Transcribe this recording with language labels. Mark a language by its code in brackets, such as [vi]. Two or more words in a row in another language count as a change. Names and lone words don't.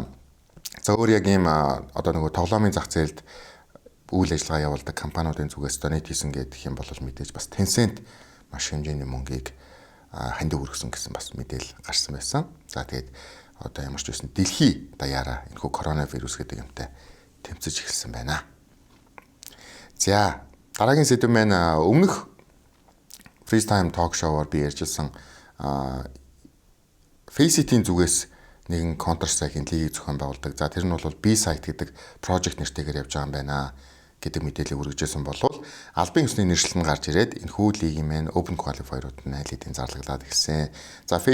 [mn] За өөр яг ийм одоо нөгөө тоглоомын зах зээлд үйл ажиллагаа явуулдаг компаниудын зүгээс донет хийсэн гэдэг юм бол мэдээж бас Tencent маш хэмжээний мөнгийг хандив өргөсөн гэсэн бас мэдээлэл гарсан байсан. За тэгээд одоо ямар ч байсан дэлхий даяараа энэхүү коронавирус гэдэг юмтай тэмцэж эхэлсэн байна. За дараагийн сэдэв маань өмнөх FaceTime talk show-оор би ярьжсэн Faceit-ийн зүгээс нэгэн Counter-Strike-ийн лигийг зохион байгуулдаг. За тэр нь бол B-Site гэдэг project нэртэйгээр явж байгаа юм байна гэдэг мэдээлэл өргөжсэн болвол албан ёсны нэршил нь гарч ирээд энэхүү лигийн маань [en] Open Qualifier- [mn] ууд нь аль хэдийн зарлаглаад ирсэн.